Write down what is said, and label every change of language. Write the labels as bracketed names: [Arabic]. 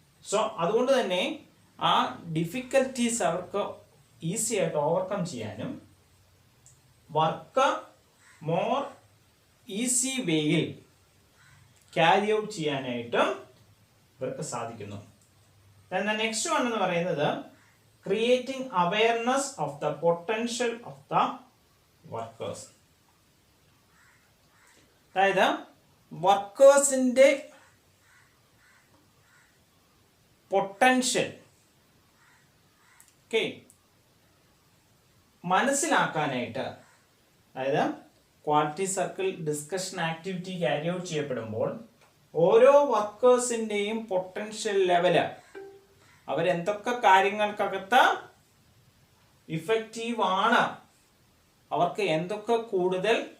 [Malayalam] So അതുകൊണ്ട് തന്നെ ആ ഡിഫിക്കൽറ്റീസ് അവർക്ക് ഈസി ആയിട്ട് ഓവർകം ചെയ്യാനും വർക്ക് മോർ ഈസി വേയിൽ ക്യാരി ഔട്ട് ചെയ്യാനായിട്ടും ഇവർക്ക് സാധിക്കുന്നു. [English] Then the next one [Malayalam] എന്ന് പറയുന്നത് [English] creating awareness of the potential of the workers. [Malayalam] അതായത് വർക്കേഴ്സിൻ്റെ പൊട്ടൻഷ്യൽ മനസ്സിലാക്കാനായിട്ട്, അതായത് quality circle discussion activity carry out ചെയ്യപ്പെടുമ്പോൾ ഓരോ വർക്കേഴ്സിൻ്റെയും പൊട്ടൻഷ്യൽ ലെവല് അവരെന്തൊക്കെ കാര്യങ്ങൾക്കകത്ത് ഇഫക്റ്റീവ് ആണ്, അവർക്ക് എന്തൊക്കെ കൂടുതൽ